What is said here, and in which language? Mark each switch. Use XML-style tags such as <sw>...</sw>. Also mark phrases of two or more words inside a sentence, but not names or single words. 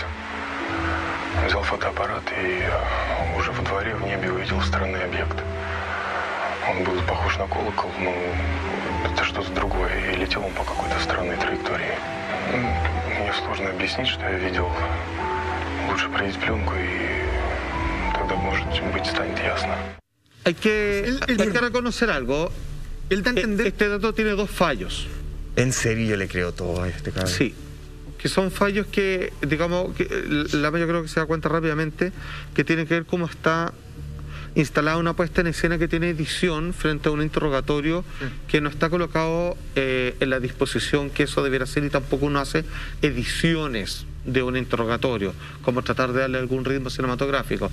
<ru>Взял фотоаппарат и уже во дворе в небе увидел странный объект. Он был похож на колокол, но это что-то другое, и летел он по какой-то странной траектории. Мне сложно объяснить, что я видел. Лучше пройти пленку, и тогда, может быть, станет ясно.</ru> <es>Hay que reconocer algo. Él da a entender... Este dato tiene dos fallos. En serio, yo le creo todo a este cabrón. Sí. Que son fallos que, digamos, que yo creo que se da cuenta rápidamente, que tienen que ver cómo está instalada una puesta en escena que tiene edición frente a un interrogatorio que no está colocado en la disposición que eso debiera ser, y tampoco uno hace ediciones de un interrogatorio, como tratar de darle algún ritmo cinematográfico.</es>